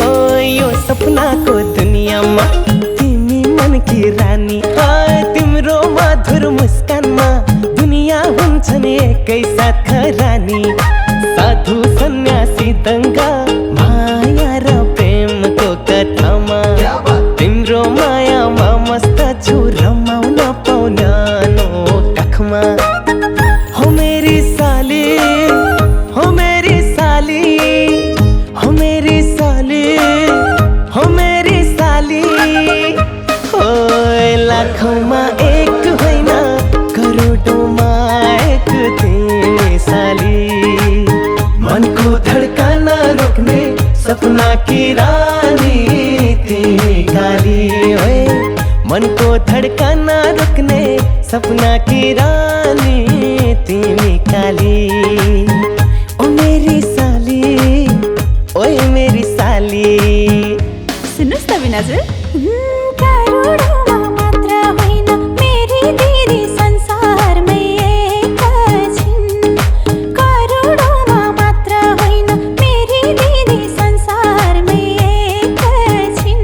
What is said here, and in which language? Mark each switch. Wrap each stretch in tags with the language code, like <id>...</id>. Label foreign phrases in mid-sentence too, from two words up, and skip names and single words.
<ne>यो सपनाको दुनियाँमा तिमी</ne> <hi>मन की रानी,</hi> <ne>तिम्रो मधुर मुस्कानमा दुनिया हुन्छ नि एकै साथ खरानी। साधु सन्यासी दङ्गा माया र प्रेमको कथामा तिम्रो मायामा मस्त छु रमाउन पाउन काखमा। हो मेरी साली, हो मेरी साली, हो मेरी साली, हो मेरी साली हो। लाखौंमा एक होइन करोडौंमा एक तिमी साली, मनको धड्कन रोक्ने</ne> <hi>सपना की रानी</hi> <ne>तिमी काली ओए, मनको धड्कन रोक्ने</ne> <hi>सपना की रानी</hi> <ne>तिमी काली। ओ मेरी साली, ओए मेरी साली। सुन्नुस् त बिनाजु, करोडौंमा मात्र होइन मेरी दिदी संसारमै एकछिन, करोडौंमा मात्र होइन मेरी दिदी संसारमै एकछिन।</ne>